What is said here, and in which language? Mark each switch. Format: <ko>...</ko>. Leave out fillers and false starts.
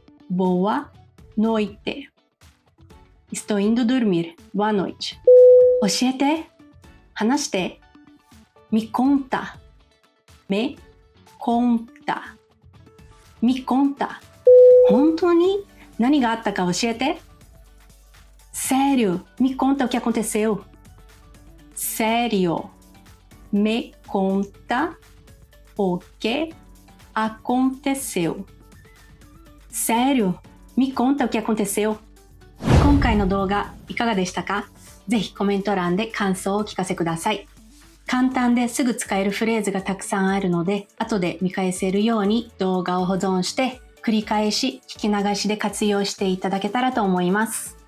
<pt>Boa noite. Estou indo dormir. Boa noite.</pt> <ja>教えて。話して。</ja> <pt>Me conta. Me conta. Me conta.</pt> <ja>本当に何があったか教えて。</ja> <pt>Sério, me conta o que aconteceu. Sério, me conta o que aconteceu. Sério, me conta o que aconteceu.</pt> <ja>今回の動画いかがでしたか？ぜひコメント欄で感想をお聞かせください。簡単ですぐ使えるフレーズがたくさんあるので、後で見返せるように動画を保存して繰り返し聞き流しで活用していただけたらと思います。</ja>